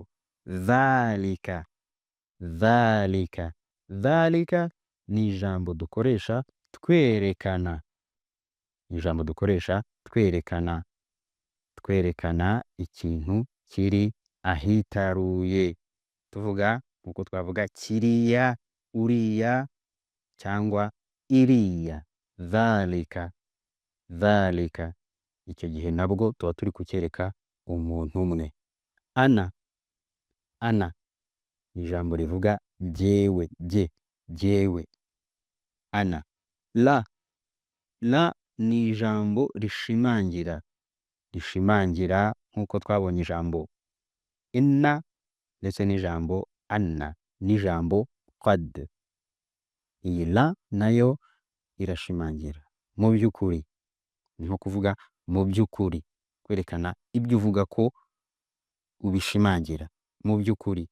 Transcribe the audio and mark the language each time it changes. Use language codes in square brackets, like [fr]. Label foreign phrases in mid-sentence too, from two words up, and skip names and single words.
[rw] Dhalika, dhalika, dhalika ni ijambo dukoresha twerekana, ijambo dukoresha twerekana, twerekana ikintu kiri ahitaruye, tuvuga nkuko twavuga kiriya, uriya cyangwa iriya. Dhalika, dhalika, icyo gihe nabwo tuba turi kucyereka umuntu umwe. Ana, ana ni ijambo rivuga jyewe, jyewe. Ana. La, la ni ijambo rishimangira, rishimangira nkuko twabonye ijambo inna ndetse n'ijambo anna n'ijambo qad. Iyi la nayo irashimangira mu by'ukuri, ni nko kuvuga mu by'ukuri, kwerekana ibyo uvuga ko ubishimangira mu by'ukuri.